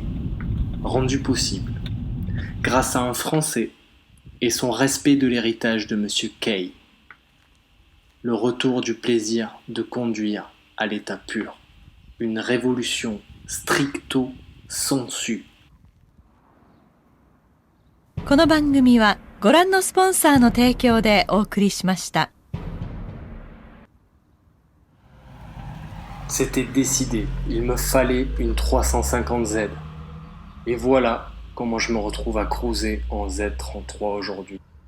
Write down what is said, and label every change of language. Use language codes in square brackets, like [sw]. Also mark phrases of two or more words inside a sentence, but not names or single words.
[fr] Rendue possible grâce à un Français et son respect de l'héritage de Monsieur Kay. Le retour du plaisir de conduire à l'état pur. Une révolution stricto sensu. [ja] この番組はご覧のスポンサーの提供でお送りしました。 [fr] C'était décidé, il me fallait une 350Z. Et voilà comment je me retrouve à cruiser en Z33 aujourd'hui.